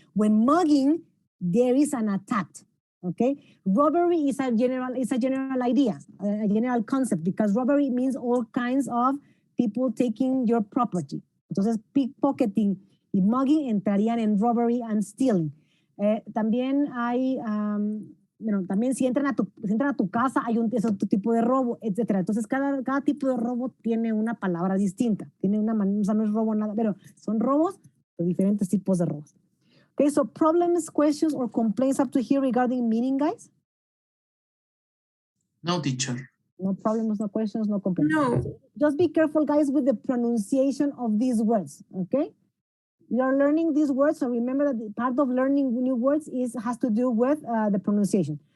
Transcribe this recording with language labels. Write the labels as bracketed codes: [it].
[en] When mugging, there is an attack, okay? Robbery is a general idea, a general concept, because robbery means all kinds of people taking your property. [es] Entonces, pickpocketing y mugging entrarían en robbery [en] and stealing. [es] También hay, también si entran a tu casa, hay es otro tipo de robo, etc. Entonces, cada tipo de robo tiene una palabra distinta. Tiene una manera, o sea, no es robo nada, pero son robos Los diferentes tipos de robos. [en] Okay, so problems, questions, or complaints up to here regarding meaning, guys? No, teacher. No problems, no questions, no complaints. No. Just be careful, guys, with the pronunciation of these words, okay? We are learning these words, so remember that the part of learning new words has to do with the pronunciation.